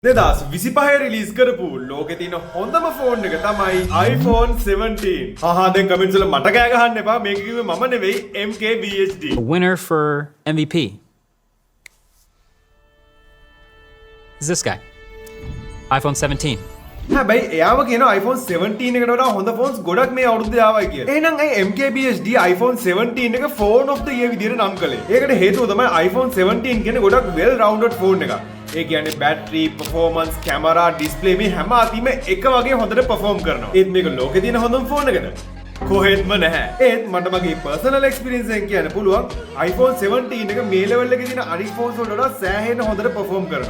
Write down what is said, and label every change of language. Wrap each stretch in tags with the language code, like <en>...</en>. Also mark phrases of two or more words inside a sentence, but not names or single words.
<si>2025 රිලීස් කරපු ලෝකේ තියෙන හොඳම ෆෝන් එක තමයි iPhone 17. දැන් කමෙන්ට්ස් වල මට කෑ ගහන්න එපා. මේක කිව්වේ මම නෙවෙයි MKBHD.</si> <en>A winner for MVP is this guy. iPhone 17.</en> <si>හැබැයි එයාම කියන iPhone 17 එකට වඩා හොඳ ෆෝන්ස් ගොඩක් මේ අවුරුද්දේ ආවයි කියලා. එහෙනම් අයි MKBHD iPhone 17 එක</si> <en>phone of the year</en> <si>විදිහට නම් කළේ. ඒකට හේතුව තමයි iPhone 17 කියන්නේ ගොඩක්</si> <en>well rounded phone</en> <si>එකක්. ඒ කියන්නේ බැටරි,</si> <en>performance, camera, display</en> <si>මේ හැම අතින්ම එක වගේ හොඳට perform කරනවා. ඒත් මේක ලෝකේ තියෙන හොඳම ෆෝන් එකද? කොහෙත්ම නැහැ. ඒත් මට මගේ</si> <en>personal experience</en> <si>එකෙන් කියන්න පුළුවන් iPhone 17 එක මේ level එකේ තියෙන අනිත් phones වලට වඩා සෑහෙන හොඳට perform කරනවා.</si>